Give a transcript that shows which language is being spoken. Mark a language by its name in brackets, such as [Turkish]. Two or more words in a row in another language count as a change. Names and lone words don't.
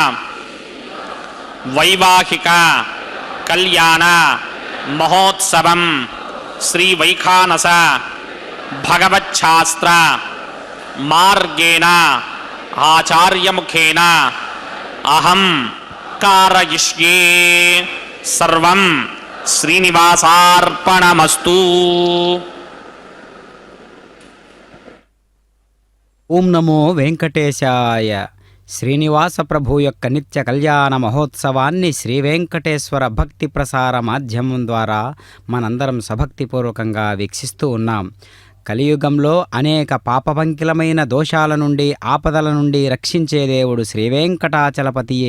[Sanskrit] वैवाहिक कल्याण महोत्सवं श्री वैखानस भगवच्छास्त्र मार्गेण आचार्यमुखेन अहं कारयिष्ये. सर्वं श्रीनिवासार्पणमस्तु. ఓం నమో వెంకటేశాయ. [Telugu] శ్రీనివాస ప్రభు యొక్క నిత్య కళ్యాణ మహోత్సవాన్ని శ్రీ వెంకటేశ్వర భక్తి ప్రసార మాధ్యమం ద్వారా మనందరం సభక్తిపూర్వకంగా వీక్షిస్తూ ఉన్నాం. కలియుగంలో అనేక పాపపంకిలమైన దోషాల నుండి, ఆపదల నుండి రక్షించే దేవుడు శ్రీ వెంకటాచలపతియే.